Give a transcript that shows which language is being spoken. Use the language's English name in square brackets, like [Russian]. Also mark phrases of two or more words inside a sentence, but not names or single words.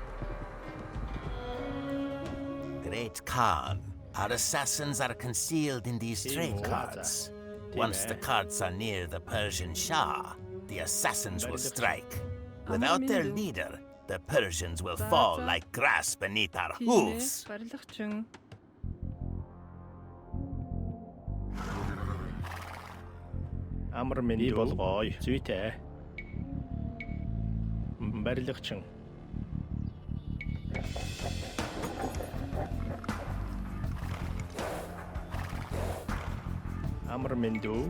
[English] Great Khan, our assassins are concealed in these trade carts. Once the carts are near the Persian Shah, the assassins will strike. Without their leader, the Persians will fall like grass beneath our hooves. [Mongolian] Амар минь болгоё. Зүйтэй. Барилгачин. Амар минь дүү.